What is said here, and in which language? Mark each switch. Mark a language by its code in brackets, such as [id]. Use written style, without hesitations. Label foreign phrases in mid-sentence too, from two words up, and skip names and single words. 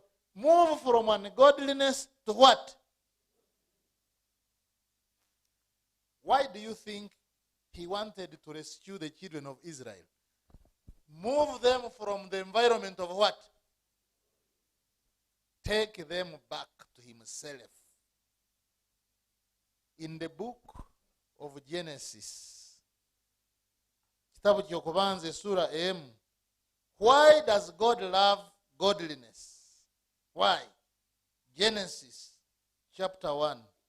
[en] Move from ungodliness to what? Why do you think he wanted to rescue the children of Israel? Move them from the environment of what? Take them back to himself. In the book of Genesis, [ttj] kitabu kyokubanza sura emu, [en] why does God love godliness? Why? Genesis chapter 1.